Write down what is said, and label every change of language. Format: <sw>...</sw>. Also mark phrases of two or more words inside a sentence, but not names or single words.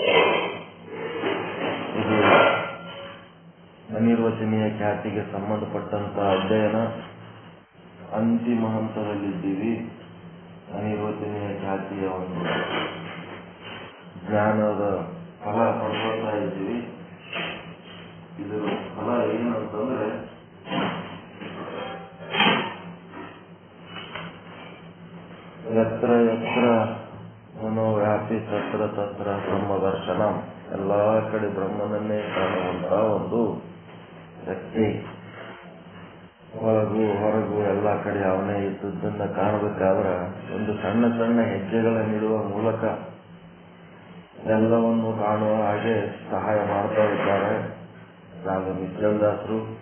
<kn>ಇದು ಅನಿರ್ವಚನೀಯ ಖ್ಯಾತಿಗೆ ಸಂಬಂಧಪಟ್ಟಂತಹ ಅಧ್ಯಯನ. ಅಂತಿಮ ಹಂತದಲ್ಲಿದ್ದೀವಿ. ಅನಿರ್ವಚನೀಯ ಖ್ಯಾತಿಯ ಒಂದು ಜ್ಞಾನದ ಫಲ ಪಡ್ಕೊಳ್ತಾ ಇದ್ದೀವಿ. ಇದರ ಫಲ ಏನಂತಂದ್ರೆ</kn> <sa>ಯತ್ರ ಯತ್ರ ಮನೋವ್ಯಾಪಿ ತತ್ರ ತತ್ರ ಬ್ರಹ್ಮದರ್ಶನ.</sa> <kn>ಎಲ್ಲಾ ಕಡೆ ಬ್ರಹ್ಮನನ್ನೇ ಕಾಣುವಂತ ಒಂದು ಶಕ್ತಿ. ಒಳಗೂ ಹೊರಗೂ ಎಲ್ಲ ಕಡೆ ಅವನೇ ಇದ್ದದ್ದನ್ನ ಕಾಣಬೇಕಾದ್ರೆ ಒಂದು ಸಣ್ಣ ಸಣ್ಣ ಹೆಜ್ಜೆಗಳನ್ನಿಡುವ ಮೂಲಕ ಎಲ್ಲವನ್ನು ಕಾಣುವ ಹಾಗೆ ಸಹಾಯ ಮಾಡ್ತಾ ಇದ್ದಾರೆ ಸಾಧು ನಿಶ್ಚಲದಾಸರು.</kn>